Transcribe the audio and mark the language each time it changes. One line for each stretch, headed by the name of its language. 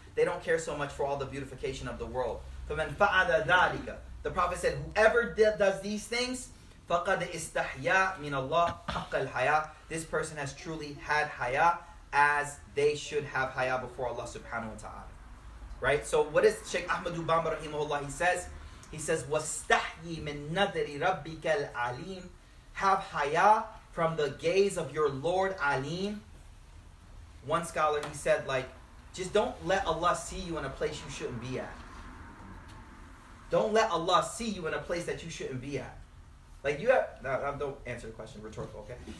English: They don't care so much for all the beautification of the world.
Arabic: فَمَنْ فَعَلَ ذَلِكَ.
English: The Prophet said, whoever does these things,
Arabic: فَقَدْ إِسْتَحْيَا مِنَ اللَّهِ حَقَّ الْحَيَاءِ.
English: This person has truly had haya as they should have haya before Allah subhanahu wa ta'ala. Right? So what is Sheikh Ahmad bamba rahimahullah? He says,
Arabic: وَاسْتَحْيِي مِن نَذْرِ رَبِّكَ الْعَلِيمِ.
English: Have haya from the gaze of your Lord Alim. One scholar, he said, like, just don't let Allah see you in a place you shouldn't be at. Don't let Allah see you in a place that you shouldn't be at. Like you have, don't answer the question, rhetorical, okay?